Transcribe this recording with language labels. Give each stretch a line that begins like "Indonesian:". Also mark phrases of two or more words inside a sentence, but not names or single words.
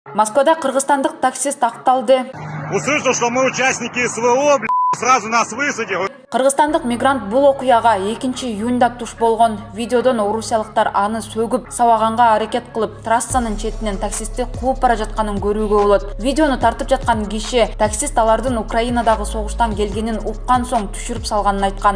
Kyrgyz: Москвада кыргызстандык таксист акталды.
Russian: Услышал, что мы участники СВО, сразу нас высадил.
Kyrgyz: Кыргызстандык мигрант бул окуяга 2-июнда туш болгон. Видеодон орусиялыктар аны сөгүп, сабаганга аракет кылып, трассанын четинен таксистти кууп бара жатканын көрүүгө болот. Видеону тартып жаткан киши таксист алардын Украинадагы согуштан келгенин уккан соң түшүрүп салганын айткан.